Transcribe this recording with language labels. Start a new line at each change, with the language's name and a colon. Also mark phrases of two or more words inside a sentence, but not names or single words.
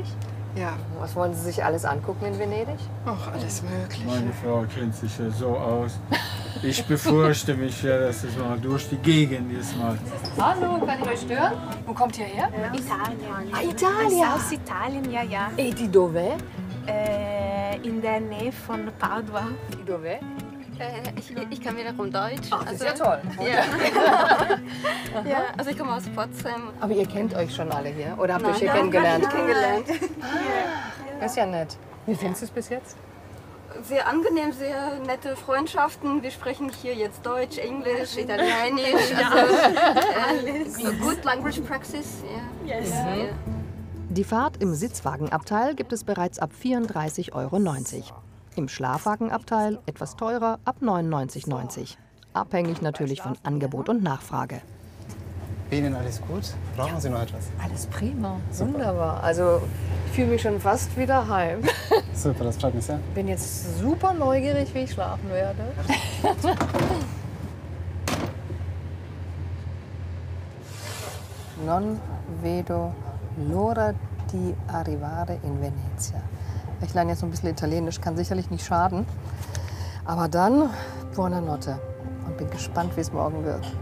German: ja. Was wollen Sie sich alles angucken in Venedig? Ach, alles Mögliche. Meine Frau kennt sich ja so aus. Ich befürchte mich ja, dass es mal durch die Gegend ist mal. Hallo, kann ich euch stören? Wo kommt ihr her? Italien. Ah, Italien. Aus Italien, ja, ja.
Italian: E di dove?
German: In der Nähe von Padua.
Italian: Di dove?
German: Ich kann wiederum Deutsch. Ach, das ist ja toll. Ja. Ja, also ich komme aus Potsdam. Aber ihr kennt euch schon alle hier? Oder habt ihr euch hier Nein, kennengelernt? kennengelernt. Das ist ja nett. Wie findest du es bis jetzt? Sehr angenehm, sehr nette Freundschaften. Wir sprechen hier jetzt Deutsch, Englisch, Italienisch. Also,
English: good language practice.
German: Ja. Yes. Die Fahrt im Sitzwagenabteil gibt es bereits ab 34,90 €. Im Schlafwagenabteil etwas teurer, ab 99,90 €. Abhängig natürlich von Angebot und Nachfrage. Bei Ihnen alles gut? Brauchen Sie noch etwas? Alles prima, wunderbar. Also ich fühle mich schon fast wieder heim. Super, das freut mich sehr. Bin jetzt super neugierig, wie ich schlafen werde.
Italian: Non vedo l'ora di arrivare in Venezia.
German: Ich lerne jetzt so ein bisschen Italienisch, kann sicherlich nicht schaden. Aber dann buonanotte und bin gespannt, wie es morgen wird.